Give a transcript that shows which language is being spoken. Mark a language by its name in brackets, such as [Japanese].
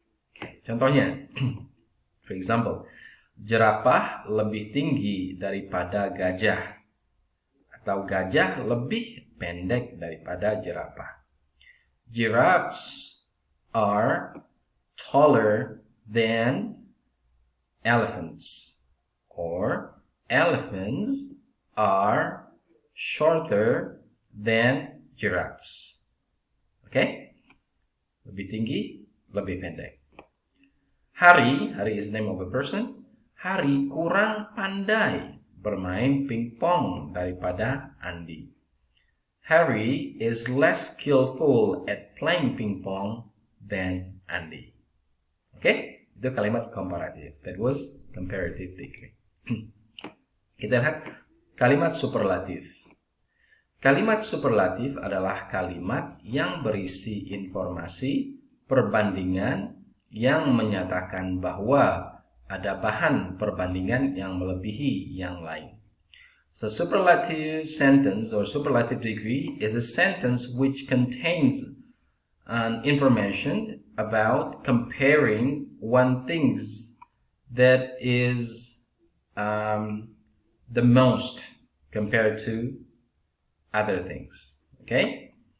[Indonesian] Okay, contohnya, [English] for example, [Indonesian] jerapah lebih tinggi daripada gajah, atau gajah lebih pendek daripada jerapah. [English] Giraffes are taller than elephants, or elephants are shorter than giraffes. Okay? [Indonesian] Lebih tinggi, lebih pendek. [English] Hari is the name of a person. [Indonesian] Hari kurang pandai bermain pingpong daripada Andy. [English] Harry is less skillful at playing pingpong than Andy. Okay? [Indonesian] Itu kalimat komparatif. [English] That was comparative degree. [Indonesian] Kita lihat kalimat superlatif. Kalimat superlatif adalah kalimat yang berisi informasi perbandingan yang menyatakan bahwa ada bahan perbandingan yang melebihi yang lain. [English] So superlative sentence or superlative degree is a sentence which contains information about comparing one things that is the most compared to other things. Okay?